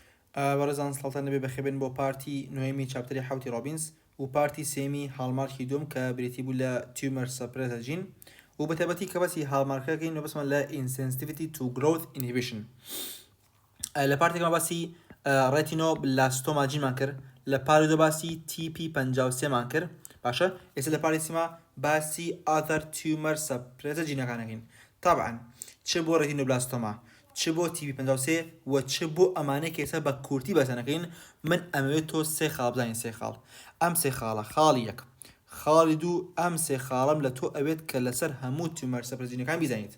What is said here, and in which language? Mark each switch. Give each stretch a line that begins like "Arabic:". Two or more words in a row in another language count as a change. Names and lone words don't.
Central Kurdish: بەڕێزان سڵتان نەبێ بەخێبن بۆ پارتی نوێمی چاپتەری حوتی ڕۆبینز و پارتی سێمی هاڵمارکی دوم کە بریتی بوو لە
English: tumor suppressor
Central Kurdish: جین و بە تایبەتی کە بەسی هاڵمارکەکەین و بەسمان لە
English: insensitivity to growth inhibition.
Central Kurdish: لە پارتێکمان باسی ڕێتینۆبلاستۆما جینمان کرد، لە پارێ دو باسی TP53 مان کرد. باشە ئێستا لە پارێ سێما باسی
English: other tumor suppressor
Central Kurdish: جینەکانەکەین. طبعا چ بۆ ڕێتینۆبلاستۆما، چ بۆ TP53 و چ بۆ ئەمانەی کە ئێستا بە کورتی بەسەنەکەین، من ئەمەوێت تۆ سێ خاڵ بزانین. سێ خاڵ، ئەم سێ خاڵە، خاڵی یەک، خاڵی دوو، ئەم سێ خاڵم لە تۆ ئەوێت کە لەسەر هەموو
English: tumor suppressor
Central Kurdish: جینەکان بیزانیت.